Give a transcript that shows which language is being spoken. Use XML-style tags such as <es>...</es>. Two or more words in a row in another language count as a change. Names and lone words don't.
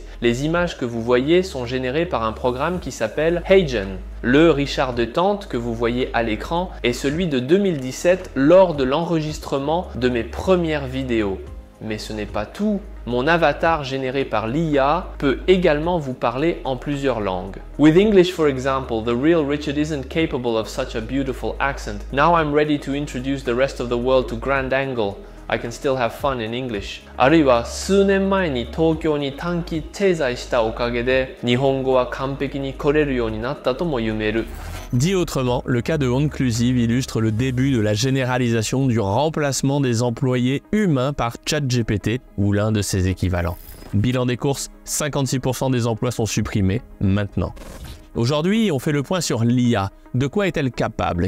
<fr>Les images que vous voyez sont générées par un programme qui s'appelle HeyGen. Le Richard de Tente que vous voyez à l'écran est celui de 2017 lors de l'enregistrement de mes premières vidéos. Mais ce n'est pas tout. Mon avatar généré par l'IA peut également vous parler en plusieurs langues.</fr> <en>With English, for example, the real Richard isn't capable of such a beautiful accent. Now I'm ready to introduce the rest of the world to Grand Angle. I can still have fun in English.</en> <ja>あるいは数年前に東京に短期滞在したおかげで日本語は完璧に来れるようになったとも言える。</ja> <fr>Dit autrement, le cas de Onclusive illustre le début de la généralisation du remplacement des employés humains par ChatGPT ou l'un de ses équivalents. Bilan des courses, 56% des emplois sont supprimés maintenant. Aujourd'hui, on fait le point sur l'IA. De quoi est-elle capable?</fr>